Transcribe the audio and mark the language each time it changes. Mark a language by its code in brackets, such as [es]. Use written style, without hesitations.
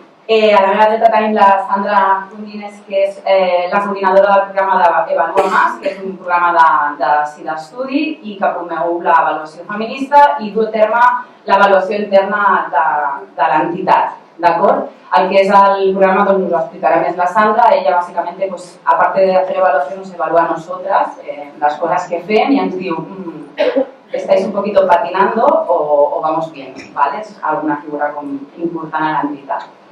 [ca] A la meva dreta tenim la Sandra Cundines, que és la coordinadora del programa d'Evalua Mas, que és un programa d'estudi i que promou l'avaluació feminista i du a terme l'avaluació interna de l'entitat. El que és el programa us ho explicarà més la Sandra. Ella bàsicament, [es] aparte de hacer evaluación, nos evalúa a nosotras las cosas [ca] que fem i ens diu [es] estáis un poquito patinando o vamos bien, ¿vale? [ca] És alguna figura important a l'entitat.